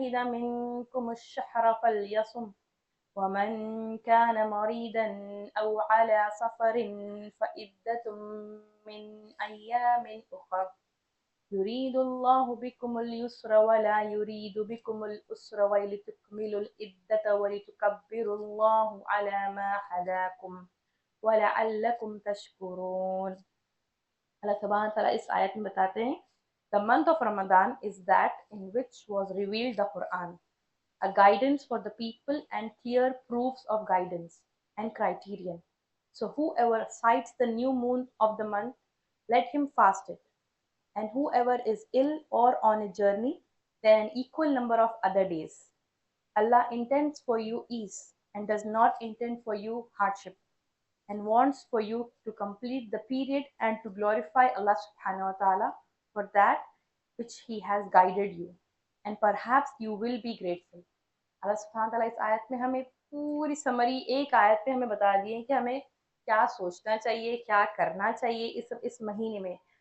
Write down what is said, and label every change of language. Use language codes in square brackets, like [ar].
[ar] منکم الشہر فلیصم ومن كان مريضا أو على سفر فعدة من أيام أخر يريد الله بكم اليسر ولا يريد بكم العسر ولتكملوا العدة ولتكبروا الله على ما هداكم ولعلكم تشكرون. [ur] اللہ سبحانہ تعالیٰ اس آیت میں بتاتے ہیں [en] The month of Ramadan is that in which was revealed the Quran, a guidance for the people and clear proofs of guidance and criterion. So whoever sights the new moon of the month, let him fast it. And whoever is ill or on a journey, then an equal number of other days. Allah intends for you ease and does not intend for you hardship, and wants for you to complete the period and to glorify Allah subhanahu wa ta'ala for that which He has guided you. And perhaps you will be grateful. [ur] اللہ سبحانہ تعالیٰ اس آیت میں ہمیں پوری summary ایک آیت میں ہمیں بتا دیے کہ ہمیں کیا سوچنا چاہیے، کیا کرنا چاہیے اس مہینے میں.